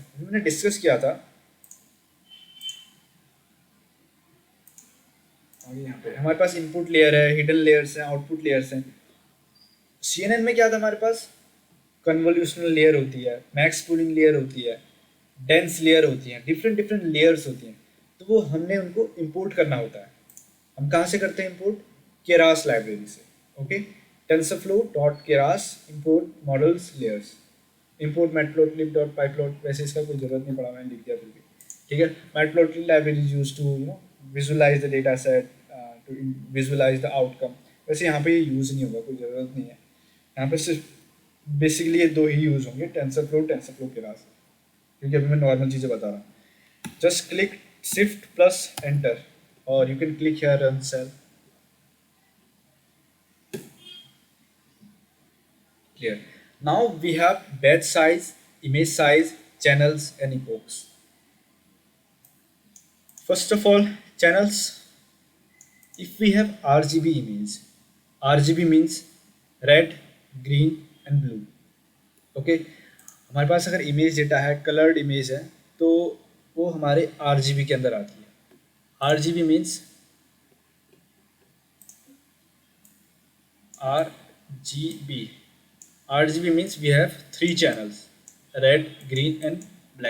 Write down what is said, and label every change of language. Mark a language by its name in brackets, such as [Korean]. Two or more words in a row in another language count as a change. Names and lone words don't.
[Hindi] हमने डिस्कस किया था यहाँ पे हमारे पास [English] input layer [Hindi] है, [English] hidden layers [Hindi] हैं, [English] output layers [Hindi] हैं. CNN में क्या था, हमारे पास [English] convolutional layer [Hindi] होती है, [English] max pooling layer [Hindi] होती है, [English] dense layer [Hindi] होती है, [English] different different layers [Hindi] होती हैं. तो वो हमने उनको इंपोर्ट करना होता है. हम कहाँ से करते हैं इंपोर्ट? [English] Keras library [Hindi] से. ओके, [English] TensorFlow.keras import models layers. import matplotlib.pyplot. [Hindi] वैसे इसका कोई जरूरत नहीं पड़ा, मैंने लिख दिया फिर भी. ठीक है, [English] matplotlib library is used to visualize the data set, to visualize the outcome. [Hindi] वैसे यहाँ पे ये यूज़ नहीं होगा, कोई ज़रूरत नहीं है. यहाँ पे सिर्फ बेसिकली ये दो ही यूज़ होंगे, TensorFlow, TensorFlow keras, क्योंकि अभी मैं नॉर्मल चीज़ें बता रहा हूँ. [English] just click shift plus enter, or you can click here run cell. Clear. Now we have batch size, image size, channels and epochs. First of all, channels. If we have RGB image, RGB means red, green and blue. [Hindi] Okay, हमारे पास अगर [English] image data [Hindi] है, [English] colored image [Hindi] है, तो वो हमारे RGB के अंदर आती है. [English] RGB means RGB means we have 3 channels, red, green and black.